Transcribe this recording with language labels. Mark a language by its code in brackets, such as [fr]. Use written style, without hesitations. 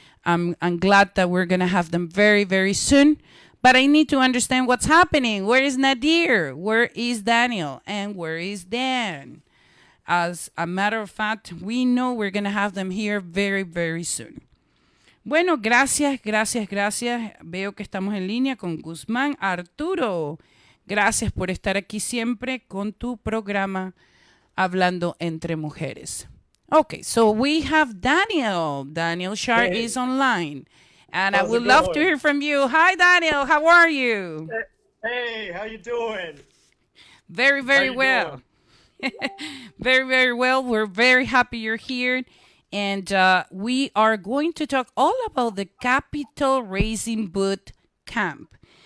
[en] I'm glad that we're going to have them very, very soon. But I need to understand what's happening. Where is Nadir? Where is Daniel? And where is Dan? As a matter of fact, we know we're going to have them here very, very soon. [es] Bueno, gracias. Veo que estamos en línea con Guzmán. Arturo, gracias por estar aquí siempre con tu programa Hablando Entre Mujeres. [en] Okay, so we have Daniel. Daniel Shard is online. And I would love to hear from you. Hi, Daniel. How are you? Hey, how you doing? Very, very well. Very, very well. We're very happy you're here. And we are going to talk all about the Capital Raising Boot Camp.